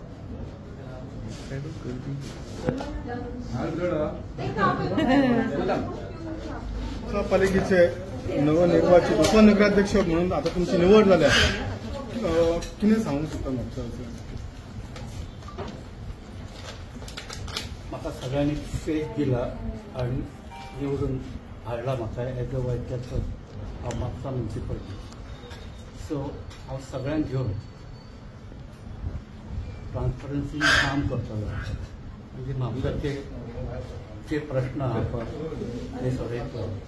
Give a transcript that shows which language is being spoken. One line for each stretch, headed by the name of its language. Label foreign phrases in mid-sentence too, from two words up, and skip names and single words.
Marathi: पालिकेचे नवनिर्वाचित उपनगराध्यक्ष म्हणून आता तुमची निवड झाली आहे. किती सांगू शकता
Konkani: म्हाका सगळ्यांनी फेथ दिला आणि निवडून हाडला म्हाका
English: as a vice chairperson of Mhapsa municipality.
Konkani: सो हांव सगळ्यांक घेवन ट्रान्सपरन्सी काम करतलो म्हणजे म्हापसाचे जे प्रश्न आहा पळय ते सोडयतलो.